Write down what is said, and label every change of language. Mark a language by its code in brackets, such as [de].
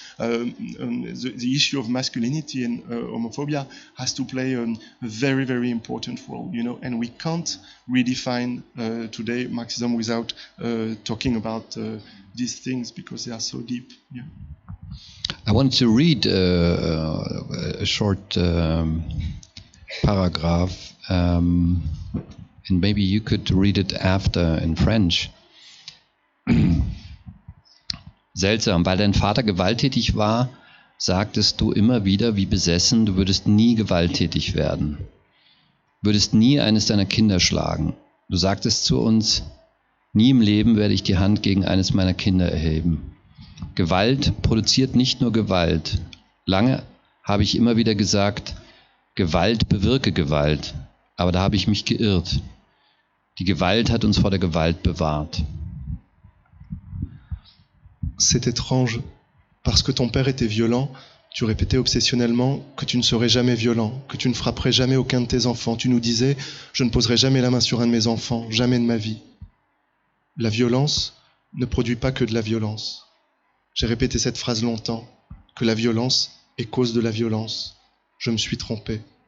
[en] The issue of masculinity and homophobia has to play a very, very important role, you know, and we can't redefine today Marxism without talking about these things because they are so deep. Yeah. I want to read a short paragraph, and maybe you could read it after in French. [de] Seltsam, weil dein Vater gewalttätig war, sagtest du immer wieder, wie besessen, du würdest nie gewalttätig werden. Würdest nie eines deiner Kinder schlagen. Du sagtest zu uns, nie im Leben werde ich die Hand gegen eines meiner Kinder erheben. Gewalt produziert nicht nur Gewalt. Lange habe ich immer wieder gesagt, Gewalt bewirke Gewalt. Aber da habe ich mich geirrt. Die Gewalt hat uns vor der Gewalt bewahrt. [fr] C'est étrange. Parce que ton père était violent, tu répétais obsessionnellement que tu ne serais jamais violent, que tu ne frapperais jamais aucun de tes enfants. Tu nous disais, je ne poserai jamais la main sur un de mes enfants, jamais de ma vie. La violence ne produit pas que de la violence. J'ai répété cette phrase longtemps, que la violence est cause de la violence. Je me suis trompé.